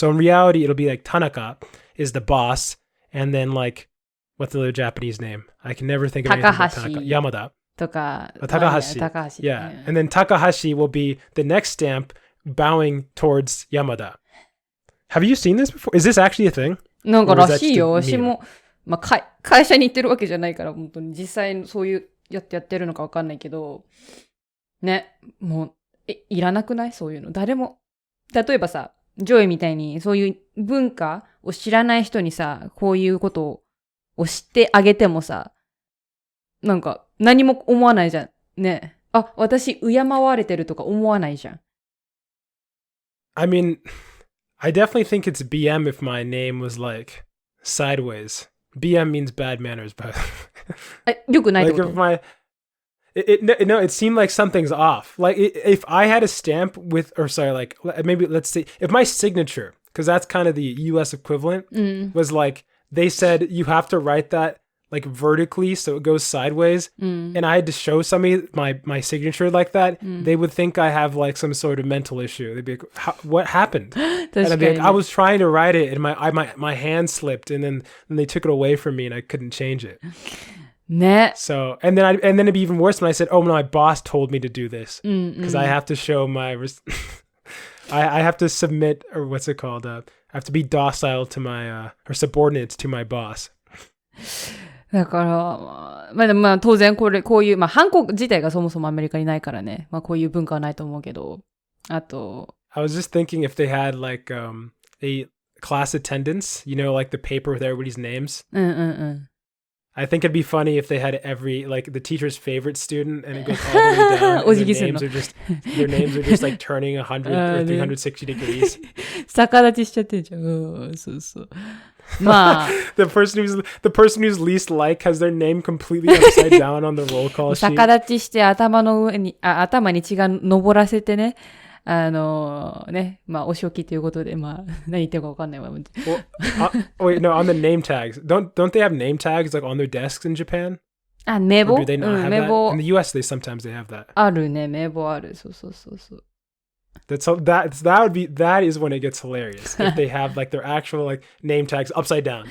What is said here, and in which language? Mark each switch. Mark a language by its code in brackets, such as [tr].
[en] So in reality, it'll be like Tanaka is the boss, and then like, what's the other Japanese name? I can never think of anything but Tanaka. Yamada. Takahashi. Yeah. And then Takahashi will be the next stamp bowing towards Yamada. Have you seen this before? Is this actually a thing? [ja] なんからしいよ。私も、まあ、会社に行ってるわけじゃないから、本当に実際そういうやってるのかわかんないけど、ね、もう、いらなくない？そういうの。誰も、例えばさ、ジョイみたいにそういう文化を知らない人にさ、こういうことを知ってあげてもさ、なんか何も思わないじゃん。ね。あ、私敬われてるとか思わないじゃん。 [en] I mean, I definitely think it's BM if my name was like sideways. BM means bad manners, but [ja] よくないってこと？ [en] like if no, it seemed like something's off. Like if I had a stamp with, or sorry, like maybe let's see, if my signature, because that's kind of the U.S. equivalent, was like they said you have to write that like vertically so it goes sideways, and I had to show somebody my signature like that, they would think I have like some sort of mental issue. They'd be like, what happened? And I'd be like, I was trying to write it and my hand slipped, and then they took it away from me and I couldn't change it. [ja] ね。 [en] So and then it'd be even worse when I said, oh no, my boss told me to do this, because I have to show my I have to submit, or what's it called, I have to be docile to my or subordinate to my boss. [ja] だから、まあ当然こういう、まあハンコ自体がそもそもアメリカにないからね。まあこういう文化はないと思うけど。あと。 [en] I was just thinking if they had like a class attendance, you know, like the paper with everybody's names. I think it'd be funny if they had every, like the teacher's favorite student, and it goes all the way down, and their names are just like turning 100 or 360 degrees. [ja] 逆立ちしちゃってんじゃん。そうそう。まあ [en] the person who's least like has their name completely upside down on the roll call sheet. [ja] 逆立ちして頭に血が上らせてね。ね、まあお仕置きということで、まあ何言ってるかわかんないわ。 [en] Well, wait, no, on the name tags. Don't they have name tags like on their desks in Japan? [ja] あ、名簿？ [en] Or do they not have that? In the US, sometimes they have that. [ja] あるね、名簿ある。そう。 [en] That is when it gets hilarious. If they have like their actual like name tags upside down.